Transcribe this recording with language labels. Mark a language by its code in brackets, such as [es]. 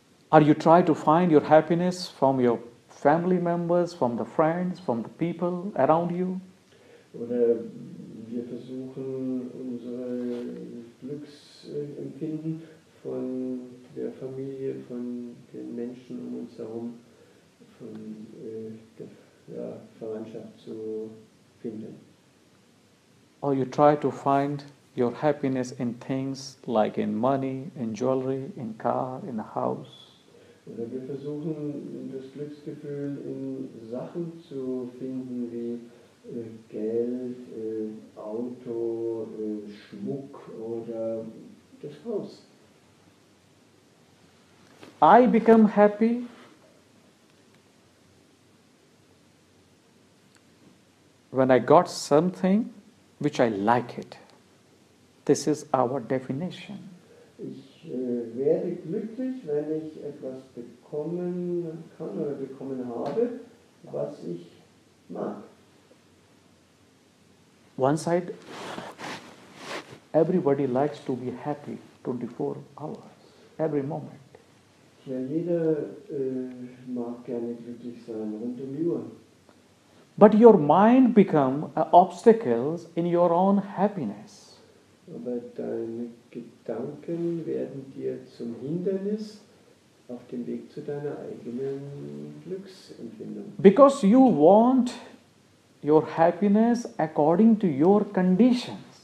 [en] Or you try to find your happiness from your family members, from the friends, from the people around you? [de] Oder wir versuchen, unsere Glücksempfinden von der Familie, von den Menschen um uns herum, von der Verwandtschaft zu finden. [en] Or you try to find your happiness in things like in money, in jewelry, in car, in a house? [de] Oder wir versuchen, das Glücksgefühl in Sachen zu finden wie Geld, Auto, Schmuck oder das Haus. [en] I become happy when I got something which I like it. This is our definition. [de] Ich werde glücklich, wenn ich etwas bekommen kann oder bekommen habe, was ich mag. [en] One side, everybody likes to be happy 24 hours, every moment. [de] Ja, jeder mag gerne glücklich sein, rund um die Uhr. [en] But your mind become obstacles in your own happiness. [de] Aber deine Gedanken werden dir zum Hindernis auf dem Weg zu deiner eigenen Glücksempfindung. [en] Because you want your happiness according to your conditions.